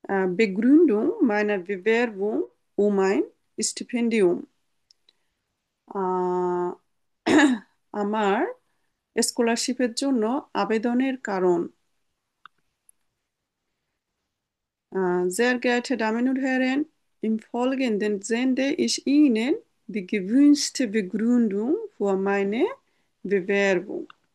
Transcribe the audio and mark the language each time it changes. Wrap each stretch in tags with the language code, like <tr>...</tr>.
<de>Begründung meiner Bewerbung um ein Stipendium।</de> <bn>আহ, আমার স্কলারশিপের জন্য আবেদনের কারণ।</bn> <de>Sehr geehrte Damen und Herren, im Folgenden sende ich Ihnen die gewünschte Begründung für meine Bewerbung।</de>